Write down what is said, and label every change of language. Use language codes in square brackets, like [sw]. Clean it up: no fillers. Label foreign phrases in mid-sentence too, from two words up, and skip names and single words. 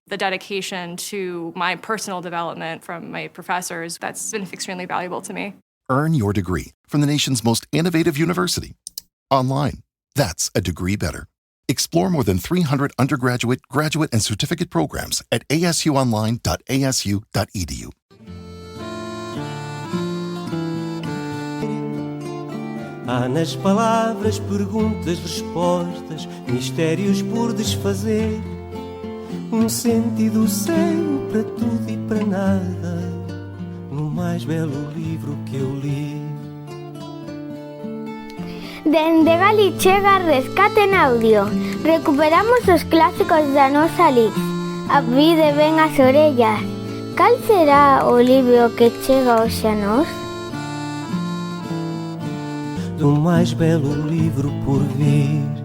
[en] The dedication to my personal development from my professors, that's been extremely valuable to me. Earn your degree from the nation's most innovative university. Online. That's a degree better. Explore more than 300 undergraduate, graduate, and certificate programs at asuonline.asu.edu. [pt] Há nas palavras perguntas, respostas, mistérios por desfazer. Sentido certo para tudo e para nada, no mais belo livro que eu li. [gl] Dende Gali chega Rescate en Audio. Recuperamos os clásicos da nosa Lix. A vida ven as orellas. Cal será o libro que chega hoxe a nós? [pt] Do mais belo livro por vir.